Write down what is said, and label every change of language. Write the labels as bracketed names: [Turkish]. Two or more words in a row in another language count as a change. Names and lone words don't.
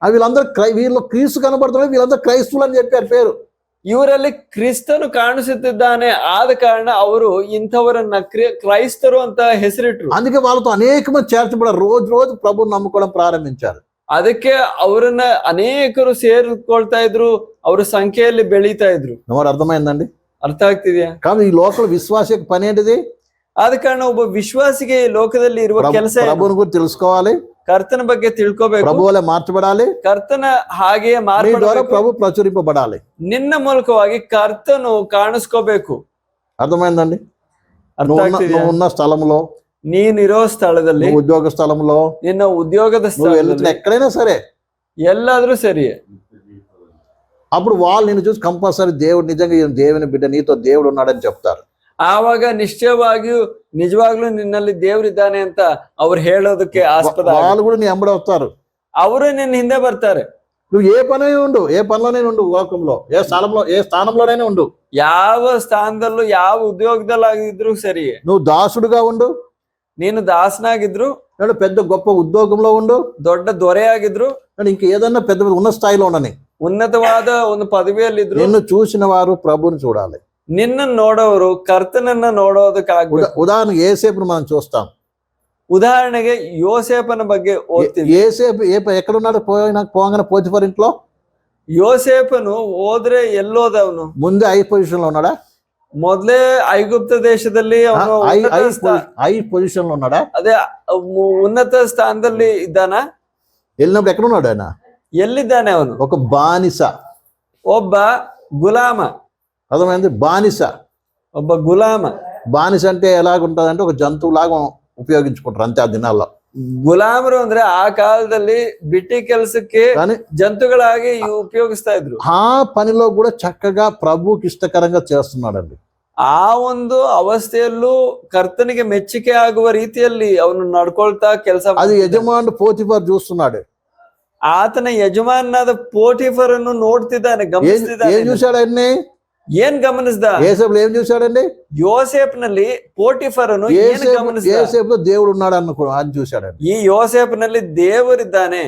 [Telugu] వీళ్ళందరూ వీళ్ళు క్రీస్తు కనబడుతున్నారు, వీళ్ళందరూ క్రైస్తవులు అని చెప్పారు పేరు. [Kannada] ಇವರಲ್ಲಿ ಕ್ರಿಸ್ತನು ಕಾಣಿಸುತ್ತಿದ್ದಾನೆ, ಆದ ಕಾರಣ ಅವರು ಇಂಥವರನ್ನ ಕ್ರೈಸ್ತರು ಅಂತ ಹೆಸರಿಟ್ರು. [Telugu] అందుకే వాళ్ళతో అనేక మంది చేర్చబడారు, రోజు రోజు ప్రభువుని నమ్ముకోవడం ప్రారంభించారు. [Kannada] ಅದಕ್ಕೆ ಅವರನ್ನ ಅನೇಕರು ಸೇರಿಕೊಳ್ತಾ ಇದ್ರು, ಅವ್ರ ಸಂಖ್ಯೆಯಲ್ಲಿ ಬೆಳೀತಾ ಇದ್ರು. [Telugu] మరి అర్థమైందండి? [Kannada] ಅರ್ಥ ಆಗ್ತಿದ್ಯಾ? [Telugu] కాబట్టి ఈ లోకల్ విశ్వాసకి పని ఏంటిది? [Kannada] ಆದ ಕಾರಣ ಒಬ್ಬ ವಿಶ್ವಾಸಿಗೆ ಈ ಲೋಕದಲ್ಲಿ ಇರುವ ಕೆಲಸ [Telugu] ప్రభువుని గురించి తెలుసుకోవాలి, [Kannada] ಕರ್ತನ ಬಗ್ಗೆ ತಿಳ್ಕೋಬೇಕು, [Telugu] ప్రభు వలె మార్చబడాలి, [Kannada] ಕರ್ತನ ಹಾಗೆಯೇ [Telugu] నీ ద్వారా [Kannada] ಮಾರ್ಪಡಬೇಕು, [Telugu] ప్రభు ప్రచురింపబడాలి. [Kannada] ನಿನ್ನ ಮೂಲಕವಾಗಿ ಕರ್ತನು ಕಾಣಿಸ್ಕೋಬೇಕು. [Telugu] అర్థమైందండి? [Kannada] ಅರ್ಥ [Telugu] నువ్వు [Kannada] ಆಗ್ತಿದ್ಯಾ? [Telugu] ఉన్న స్థలంలో, [Kannada] ನೀನಿರೋ ಸ್ಥಳದಲ್ಲಿ, [Telugu] నువ్వు ఉద్యోగ స్థలంలో, [Kannada] ನಿನ್ನ ಉದ್ಯೋಗದ [Telugu] నువ్వు వెళ్తున్న [Kannada] ಸ್ಥಳದಲ್ಲಿ, [Telugu] ఎక్కడైనా సరే, [Kannada] ಎಲ್ಲಾದ್ರೂ ಸರಿ. [Telugu] అప్పుడు వాళ్ళు నిన్ను చూసి కంపల్సరీ దేవుడు నిజంగా ఈయన దేవుని బిడ్డ, నీతో దేవుడు ఉన్నాడని చెప్తారు. [Kannada] ಆವಾಗ ನಿಶ್ಚಯವಾಗಿಯೂ ನಿಜವಾಗ್ಲೂ ನಿನ್ನಲ್ಲಿ ದೇವರಿದ್ದಾನೆ ಅಂತ ಅವ್ರು ಹೇಳೋದಕ್ಕೆ ಆಸ್ಪದ. [Telugu] వాళ్ళు కూడా నీ ఎంబడి వస్తారు. [Kannada] ಅವರು ನಿನ್ನ ಹಿಂದೆ ಬರ್ತಾರೆ. [Telugu] నువ్వు ఏ పని ఉండు, ఏ పనిలోనే ఉండు, లోకంలో ఏ స్థానంలోనైనా ఉండు, [Kannada] ಯಾವ ಸ್ಥಾನದಲ್ಲೂ ಯಾವ ಉದ್ಯೋಗದಲ್ಲಾಗಿದ್ರು ಸರಿ, [Telugu] నువ్వు దాసుడుగా ఉండు, [Kannada] ನೀನು ದಾಸನಾಗಿದ್ರು, [Telugu] లేదా పెద్ద గొప్ప ఉద్యోగంలో ఉండు, [Kannada] ದೊಡ್ಡ ದೊರೆಯಾಗಿದ್ರು, [Telugu] ఇంక ఏదన్నా పెద్ద ఉన్న స్థాయిలో ఉండని, [Kannada] ಉನ್ನತವಾದ ಒಂದು ಪದವಿಯಲ್ಲಿದ್ರು, [Telugu] నిన్ను చూసిన వారు ప్రభువుని చూడాలి. [Kannada] ನಿನ್ನ ನೋಡೋರು ಕರ್ತನನ್ನ ನೋಡೋದಕ್ಕಾಗ್ಬೇಕು. [Telugu] ఉదాహరణకు ఏసేపును మనం చూస్తాం. [Kannada] ಉದಾಹರಣೆಗೆ ಯೋಸೇಪನ ಬಗ್ಗೆ ಓದ್ತೀವಿ. [Telugu] ఏసేపు ఎక్కడున్నాడు? పోగానే పోతిఫర్ ఇంట్లో. [Kannada] ಯೋಸೇಪನು ಹೋದ್ರೆ ಎಲ್ಲೋದವನು? [Telugu] ముందే [English] high position [Telugu] లో ఉన్నాడా? [Kannada] ಮೊದ್ಲೇ ಐಗುಪ್ತ ದೇಶದಲ್ಲಿ ಅವನು [English] high position [Telugu] లో ఉన్నాడా? [Kannada] ಅದೇ ಉನ್ನತ ಸ್ಥಾನದಲ್ಲಿ ಇದ್ದಾನ? [Telugu] వెళ్ళినప్పుడు ఎక్కడ ఉన్నాడు ఆయన? [Kannada] ಎಲ್ಲಿದ್ದಾನೆ ಅವನು? [Telugu] ఒక బానిస, [Kannada] ಒಬ್ಬ ಗುಲಾಮ. [Telugu] అర్థమైంది? బానిస. [Kannada] ಒಬ್ಬ ಗುಲಾಮ. [Telugu] బానిస అంటే ఎలాగుంటదంటే ఒక జంతువులాగా ఉపయోగించుకుంటారు అంతే ఆ దినాల్లో. [Kannada] ಗುಲಾಮರು ಅಂದ್ರೆ ಆ ಕಾಲದಲ್ಲಿ ಬಿಟ್ಟಿ ಕೆಲಸಕ್ಕೆ [Telugu] కానీ [Kannada] ಜಂತುಗಳಾಗಿ ಉಪಯೋಗಿಸ್ತಾ ಇದ್ರು. [Telugu] ఆ పనిలో కూడా చక్కగా ప్రభువుకి ఇష్టకరంగా చేస్తున్నాడండి. [Kannada] ಆ ಒಂದು ಅವಸ್ಥೆಯಲ್ಲೂ ಕರ್ತನಿಗೆ ಮೆಚ್ಚುಗೆ ಆಗುವ ರೀತಿಯಲ್ಲಿ ಅವನು ನಡ್ಕೊಳ್ತಾ ಕೆಲಸ. [Telugu] అది యజమానుడు పోతిఫర్ చూస్తున్నాడు. [Kannada] ಆತನ ಯಜಮಾನಾದ ಪೋಟಿಫರ್ ಅನ್ನು ನೋಡ್ತಿದ್ದಾನೆ, ಗಮನಿಸ್ತಿದ್ದಾನೆ. [Telugu] ఏం చూశాడు ఆయన్ని? [Kannada] ಏನ್ ಗಮನಿಸ್ದ? [Telugu] ఏసేపులో ఏం చూశాడండి? [Kannada] ಯೋಸೇಫ್ನಲ್ಲಿ ಪೋಟಿಫರ್ ಅನ್ನು ಏನ್ ಗಮನಿಸ್ದ? [Telugu] ఏసేపులో దేవుడు ఉన్నాడు అని చూశాడండి. [Kannada] ಈ ಯೋಸೇಫ್ನಲ್ಲಿ ದೇವರಿದ್ದಾನೆ.